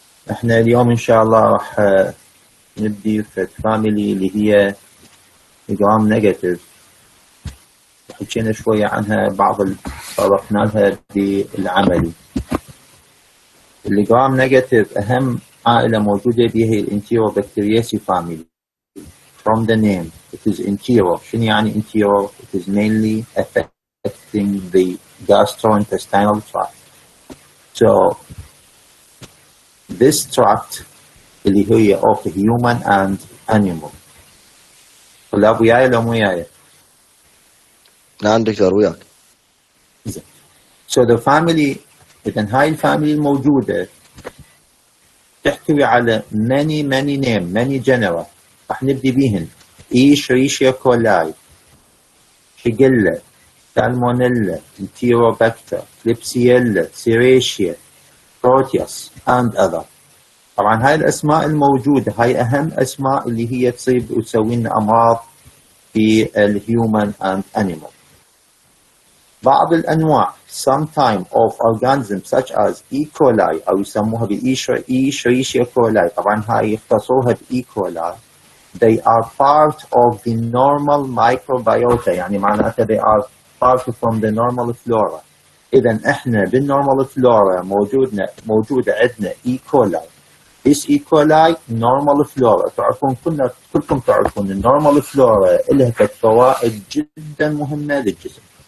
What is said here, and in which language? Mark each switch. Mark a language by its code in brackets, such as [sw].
[ar] إحنا اليوم إن شاء الله راح نبدي في فاميلي اللي هي جرام نيجاتيف، حكينا شوية عنها، طرقنا لها بالعملي. الجرام نيجاتيف أهم عائلة موجودة بها هي الانتيروبكتيرياسي فاميلي. [en] From the name, it is entero. [ar] شنو يعني entero? [en] It is mainly affecting the gastrointestinal tract. So this tract [ar] اللي هي [en] of the human and animal. [ar] طلاب وياي لو مو وياي؟ نعم دكتور وياك. [en] So the family، [ar] إذن هاي الفاميلي الموجودة تحتوي على [en] many name, many genera. [ar] راح نبدي بيهن: إيشريشيا كولاي، شيجيلا، سالمونيلا، انتيروباكتر، كليبسييلا، سيريشيا، بروتياس [en] and other. [ar] طبعا هاي الأسماء الموجودة هاي أهم أسماء اللي هي تصيب وتسوي لنا أمراض في الهيومن [en] and animal. [ar] بعض الأنواع [en] sometime of organisms such as E. [ar] coli أو يسموها بإيشريشيا كولاي، طبعا هاي يختصروها بإي كولاي. [en] They are part of the normal microbiota، [ar] يعني معناتها [en] they are part from the normal flora. [ar] إذن إحنا بالnormal flora موجودة عندنا E. [en] coli. This E. coli normal flora. [ar] تعرفون كلكم تعرفون الnormal flora لها فوائد جدا مهمة للجسم.